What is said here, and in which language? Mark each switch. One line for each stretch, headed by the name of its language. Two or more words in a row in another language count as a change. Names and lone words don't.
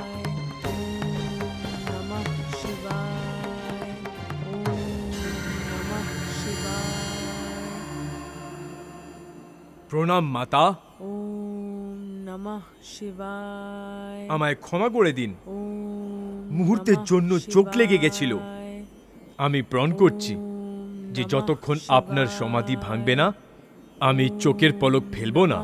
Bangla: প্রণাম মাতা।
Sanskrit: ओम नमः शिवाय
Bangla: আমায় ক্ষমা করে দিন,
Sanskrit: ओम
Bangla: মুহূর্তের
Sanskrit: नमः
Bangla: জন্য চোখ লেগে
Sanskrit: शिवाय।
Bangla: গেছিল। আমি প্রণ করছি যে যতক্ষণ আপনার সমাধি ভাঙবে না আমি চোখের পলক ফেলবো না।